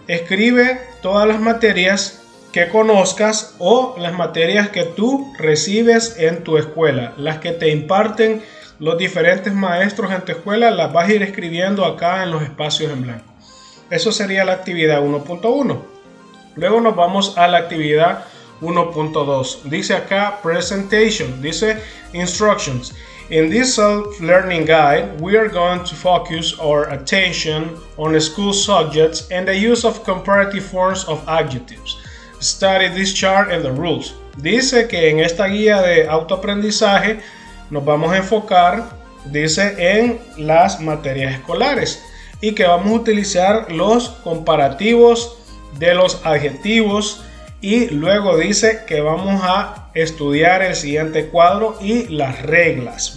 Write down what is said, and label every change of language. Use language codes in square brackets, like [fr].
[es] Escribe todas las materias que conozcas o las materias que tú recibes en tu escuela. Las que te imparten los diferentes maestros en tu escuela, las vas a ir escribiendo acá en los espacios en blanco. Eso sería la actividad 1.1. Luego nos vamos a la actividad 1.2. Dice acá presentation, dice instructions. [en] In this self-learning guide, we are going to focus our attention on school subjects and the use of comparative forms of adjectives. Study this chart and the rules. [es] Dice que en esta guía de autoaprendizaje nos vamos a enfocar, dice, en las materias escolares y que vamos a utilizar los comparativos de los adjetivos. Y luego dice que vamos a estudiar el siguiente cuadro y las reglas.